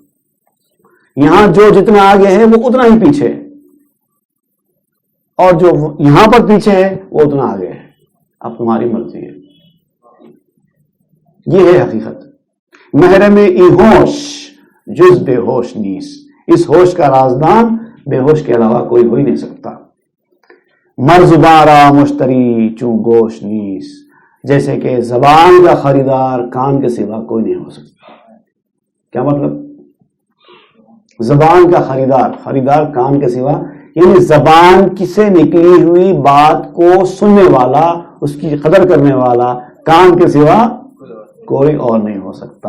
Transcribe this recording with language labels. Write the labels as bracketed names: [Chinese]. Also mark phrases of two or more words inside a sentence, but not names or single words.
[Urdu] یہاں جو جتنا آگے ہے وہ اتنا ہی پیچھے ہے, اور جو یہاں پر پیچھے ہے وہ اتنا آگے ہے. اب تمہاری مرضی ہے. یہ ہے حقیقت. [Persian] محرم ای ہوش جز بے ہوش نیس. [Urdu] اس ہوش کا رازدان بے ہوش کے علاوہ کوئی ہو ہی نہیں سکتا. [Persian] مرزباں را مشتری چوں گوش نیس. [Urdu] جیسے کہ زبان کا خریدار کان کے سوا کوئی نہیں ہو سکتا. کیا مطلب؟ زبان کا خریدار کان کے سوا, یعنی زبان سے نکلی ہوئی بات کو سننے والا, اس کی قدر کرنے والا کان کے سوا کوئی اور نہیں ہو سکتا.